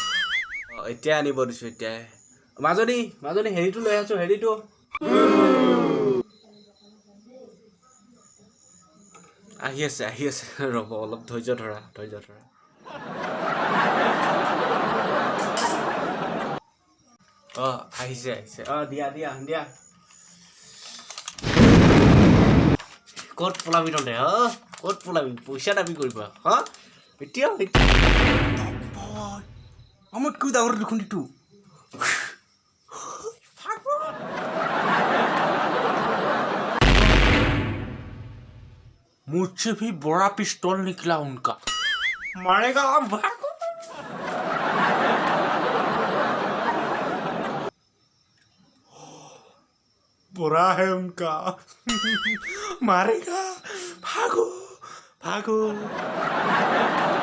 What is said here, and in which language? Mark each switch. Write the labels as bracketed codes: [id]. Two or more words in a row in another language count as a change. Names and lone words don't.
[as] এতিয়া আনিব দিছোঁ এতিয়াই মাজনী হেৰিটো লৈ আছো হেৰিটো আহি আছে ৰ'ব অলপ ধৈৰ্য ধৰা আহিছে দিয়া ক'ত পলাবি তহঁতে ক'ত পলাবি পইচা দাবী কৰিবা এতিয়া আমাতকৈ ডাঙৰ দেখোন এইটো [hi] मुझसे भी बड़ा पिस्तौल निकला उनका मारेगा भागो बुरा है उनका मारेगा भागो